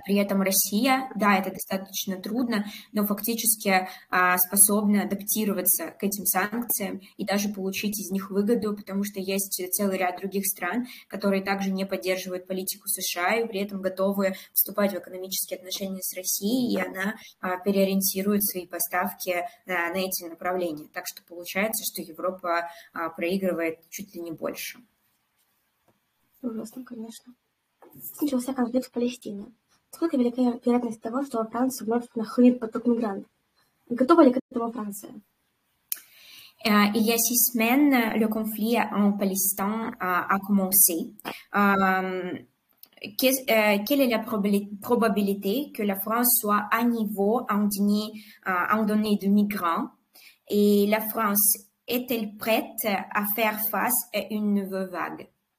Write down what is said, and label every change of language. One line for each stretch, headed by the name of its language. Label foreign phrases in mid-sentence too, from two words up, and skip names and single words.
Russian: при этом Россия, да, это достаточно трудно, но фактически способна адаптироваться к этим санкциям и даже получить из них выгоду, потому что есть целый ряд других стран, которые также не поддерживают политику США и при этом готовы вступать в экономические отношения с Россией, и она переориентирует свои поставки на эти направления. Так что получается, что Европа проигрывает чуть ли не больше. Ужасно, конечно. Начался конфликт в Палестине. Сколько велика вероятность того, что во Францию вновь нахлынет поток мигрантов? Готова ли к этому Франция?
French: Il y a 6 semaines, le conflit en Palestine a commencé. Quelle est la probabilité que la France soit à niveau en données de migrants? Et la France est-elle prête à faire face à une nouvelle vague?